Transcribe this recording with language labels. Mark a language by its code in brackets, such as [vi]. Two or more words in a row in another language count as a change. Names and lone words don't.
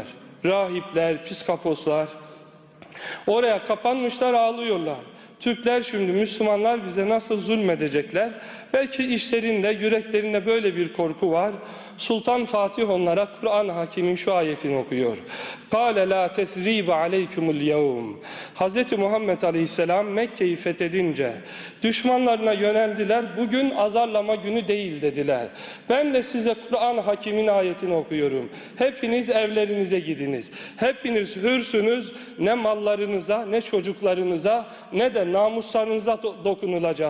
[tr] Rahipler, piskaposlar oraya kapanmışlar, ağlıyorlar. Türkler şimdi, Müslümanlar bize nasıl zulmedecekler? Belki işlerinde, yüreklerinde böyle bir korku var. Sultan Fatih onlara Kur'an-ı Hakim'in şu ayetini okuyor. [ar] قَالَ لَا تَثْرِيبَ عَلَيْكُمُ الْيَوْمِ Hz. [tr] Muhammed Aleyhisselam Mekke'yi fethedince düşmanlarına yöneldiler. Bugün azarlama günü değil dediler. Ben de size Kur'an-ı Hakim'in ayetini okuyorum. Hepiniz evlerinize gidiniz. Hepiniz hürsünüz. Ne mallarınıza, ne çocuklarınıza, ne de namuslarınıza dokunulacak.